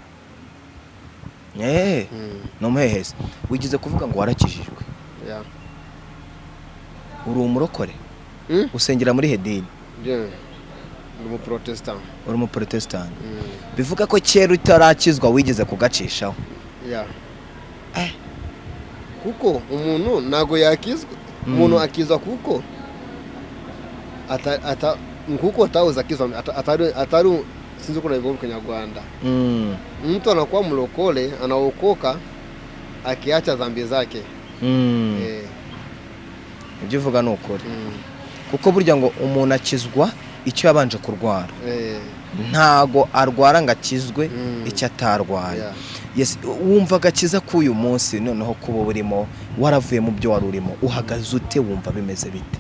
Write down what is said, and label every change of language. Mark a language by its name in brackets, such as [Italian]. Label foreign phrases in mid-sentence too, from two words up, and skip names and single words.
[Kinyarwanda] ni umuhehesi wigize kuvuga ngo warakijijwe uri umurokore usengera muri hedini uri umuprotesitanti bivuga ko kera utarakizwa wigeze kugacishaho kuko umuntu ntabwo yakizwa umuntu akizwa kuko atawuza akizwa atari sinzi uko nabivuga mu Kinyarwanda [Swahili] mtu anakuwa mlokole anaokoka akiacha dhambi zake [Kinyarwanda] ibyo uvuga ni ukuri kuko burya ngo umuntu akizwa icyo yabanje kurwara ntago arwara ngo akizwe icyo atarwaye wumva agakiza k'uyu munsi noneho kuba burimo waravuye mu byo wari urimo uhagaze ute wumva bimeze bite